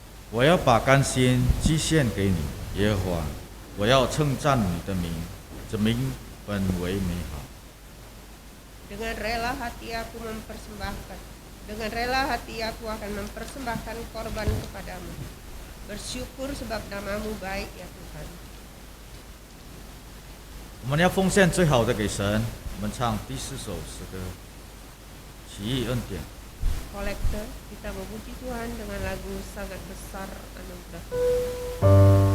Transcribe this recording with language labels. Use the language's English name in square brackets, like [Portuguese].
[Chinese] 我要把甘心祭献给你，耶和华，我要称赞你的名，这名本为美好。 [Indonesian] Dengan rela hati aku mempersembahkan. Dengan rela hati aku akan mempersembahkan korban kepadamu. Bersyukur sebab namamu baik ya Tuhan. [Chinese] 我们要奉献最好的给神。我们唱第4首诗歌《奇异恩典》。 [Indonesian] Kolektor, kita memuji Tuhan dengan lagu sangat besar anugerah.